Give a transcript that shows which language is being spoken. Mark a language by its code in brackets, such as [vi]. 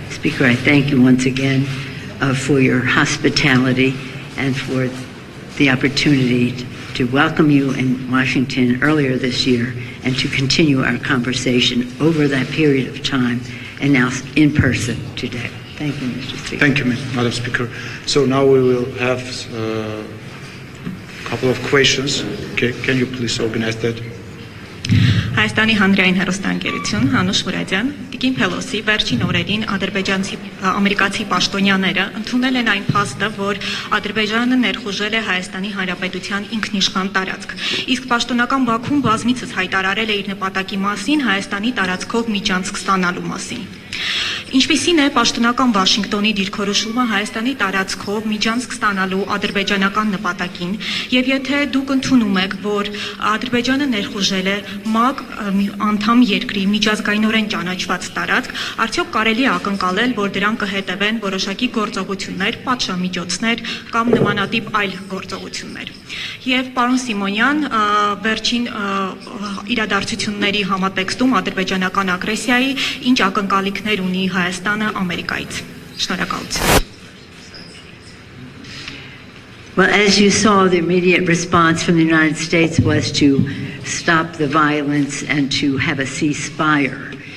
[en] Speaker, I thank you once again for your hospitality and for the opportunity to welcome you in Washington earlier this year and to continue our conversation over that period of time and now in person today. Thank you, Mr. Speaker. Thank you, Madam Speaker. So now we will have a couple of questions. Okay, can you please organize that? [hy] Հայաստանի հանրային հեռուստաընկերություն Հանուշ Մուրադյան, Նենսի Փելոսիի վերջին օրերին ադրբեջանցի ամերիկացի պաշտոնյաները ընդունել են այն փաստը, որ Ադրբեջանը ներխուժել է Հայաստանի Հանրապետության ինքնիշխան տարածք։ Իսկ պաշտոնական Բաքուն բազմիցս հայտարարել է իր նպատակի մասին Հայաստանի տարածքով միջանցք ստանալու մասին։ Ինչպիսին է պաշտոնական Վաշինգտոնի դիրքորոշումը Հայաստանի տարածքով միջանցք ստանալու ադրբեջանական նպատակին, եւ եթե դուք ընդունում եք, որ Ադրբեջանը ներխուժել է ՄԱԿ անդամ երկրի միջազգայինորեն ճանաչված տարածք, արդյոք կարելի է ակնկալել, որ դրան կհետևեն որոշակի գործողություններ, պատժամիջոցներ կամ նմանատիպ այլ գործողություններ։ Եվ պարոն Սիմոնյան, վերջին իրադարձությունների համատեքստում ադրբեջանական ագրեսիայի ինչ ակնկալիքներ ունի Հայաստանը Ամերիկայից։ Շնորհակալություն։ [en] Well, as you saw, the immediate response from the United States was to stop the violence and to have a ceasefire.